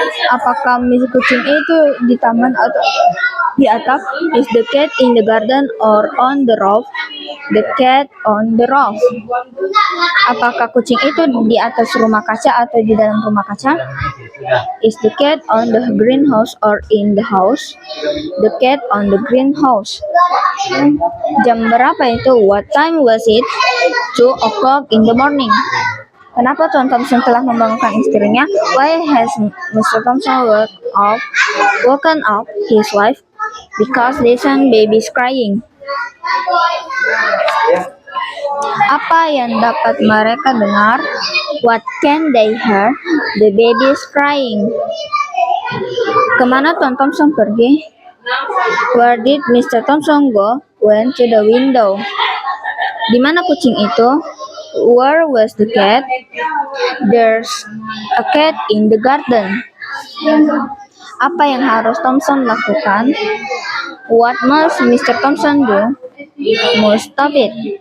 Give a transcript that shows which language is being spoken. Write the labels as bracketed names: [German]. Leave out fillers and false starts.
[Indonesian] Apakah kucing itu di taman atau di atap? [English] Is the cat in the garden or on the roof? The cat on the roof. [Indonesian] Apakah kucing itu di atas rumah kaca atau di dalam rumah kaca? [English] Is the cat on the greenhouse or in the house? The cat on the greenhouse. [Indonesian] Jam berapa itu? [English] What time was it? 2 o'clock in the morning. [Indonesian] Kenapa Tuan Thompson telah membangunkan istrinya? [English] Why has Mr. Thompson woken up his wife? Because listen, baby's crying. [Indonesian] Apa yang dapat mereka dengar? [English] What can they hear? The baby is crying. [Indonesian] Kemana Tuan Thompson pergi? [English] Where did Mr. Thompson go? Went to the window. [Indonesian] Di mana kucing itu? [English] Where was the cat? There's a cat in the garden. [Indonesian] Apa yang harus Thompson lakukan? [English] What must Mr. Thompson do? Must stop it.